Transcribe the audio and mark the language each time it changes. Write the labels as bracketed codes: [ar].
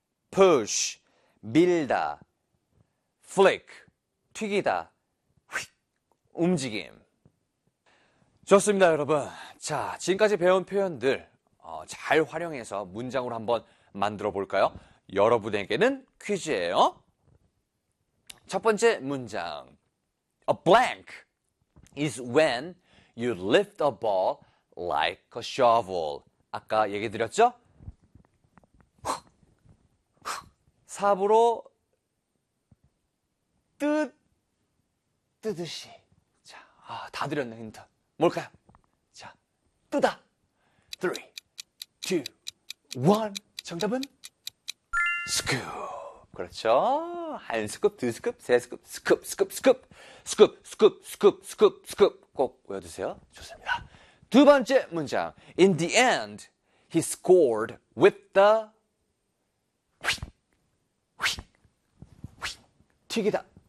[ko] Push, 밀다. Flick, 튀기다. 휙, 움직임. 좋습니다, 여러분. 자, 지금까지 배운 표현들 잘 활용해서 문장으로 한번 만들어 볼까요? 여러분에게는 퀴즈예요. 첫 번째 문장. [en] A blank is when you lift a ball like a shovel. [ko] 아까 얘기 드렸죠? 삽으로 뜨듯이. 자, 다 드렸네, 힌트. 뭘까요? 자, 뜨다. 3, 2, 1. 정답은? Scoop. 그렇죠. 한 스쿱, 두 스쿱, 세 스쿱, 스쿱, 스쿱, 스쿱, 스쿱, 스쿱, 스쿱, 스쿱, 스쿱, 꼭 외워두세요. 좋습니다. 두 번째 문장. [en] In the end, he scored with the 튀기다.